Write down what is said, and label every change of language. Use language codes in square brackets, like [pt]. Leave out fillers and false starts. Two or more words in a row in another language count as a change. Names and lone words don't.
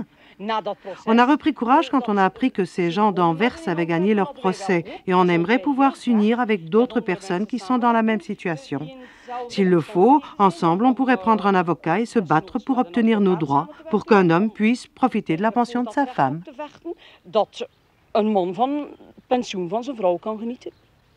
[fr] On a repris courage quand on a appris que ces gens d'Anvers avaient gagné leur procès et on aimerait pouvoir s'unir avec d'autres personnes qui sont dans la même situation. S'il le faut, ensemble, on pourrait prendre un avocat et se battre pour obtenir nos droits, pour qu'un homme puisse profiter de la pension de sa femme. [nl] Dat een man van pensioen van zijn vrouw kan genieten.